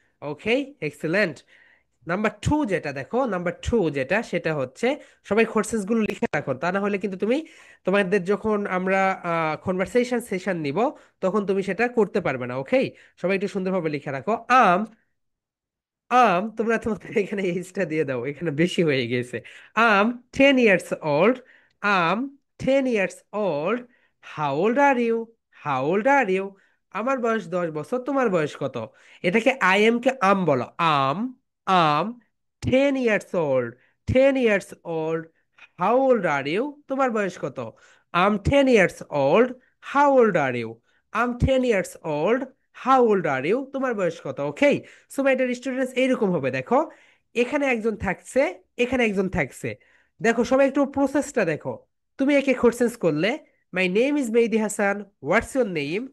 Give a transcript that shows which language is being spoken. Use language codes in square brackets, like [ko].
[bn] ওকে, excellent. Number two যেটা দেখো, number two যেটা সেটা হচ্ছে সবাই কোর্সেস গুলো লিখে রাখো, তা না হলে কিন্তু তুমি তোমাদের যখন আমরা কনভারসেশন সেশন নিব তখন তুমি সেটা করতে পারবে না। ওকে, সবাই একটু সুন্দরভাবে লিখে রাখো। আম, তোমরা তোমাদের এখানে এজটা দিয়ে দাও, এখানে বেশি হয়ে গেছে। [en] I'm 10 years old, I'm 10 years old। How old are you, how old are you. [bn] আমার বয়স 10 বছর, তোমার বয়স কত? এটাকে আই এম কে আম বলো। [en] I'm, I'm 10 years old, 10 years old। How old are you, [bn] তোমার বয়স কত? [en] I'm 10 years old, how old are you. I'm 10 years old, how old are you, [bn] তোমার বয়স কত? [en] okay, so my dear students [bn] এইরকম হবে। দেখো এখানে একজন থাকছে, এখানে একজন থাকছে। দেখো সবাই একটু প্রসেসটা দেখো। তুমি একে কোশ্চেন্স করলে [en] My name is Mehedi Hasan, what's your name.